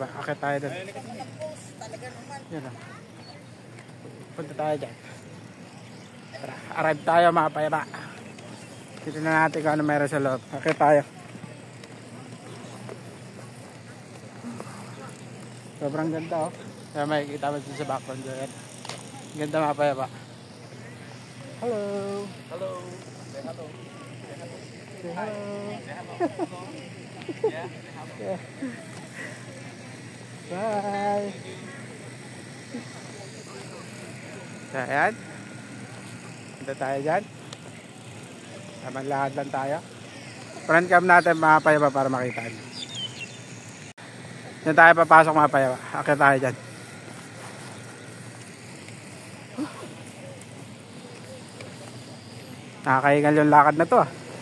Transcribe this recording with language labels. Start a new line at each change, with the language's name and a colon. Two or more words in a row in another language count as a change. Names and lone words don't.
Filipino: Akit tayo doon. Yan lang. Punta tayo dyan. Tara, arrive tayo, mga payaba. Dito na natin kung ano meron sa loob. Akit tayo. Sobrang ganda, oh. Kaya makikita mo sa background dyan. Ganda, mga payaba. Hello.
English: Hello. Say hello. Say hello. Say hello. Yeah. Yeah. Bye.
Filipino: So, ayan. Punta tayo dyan. Tamang lahat lang tayo.
English: Front cam
Filipino: natin, mga payaba, para makita nyo. Diyan tayo papasok, mga payaba. Akit tayo dyan. Nakakahingal yung lakad na to, ah.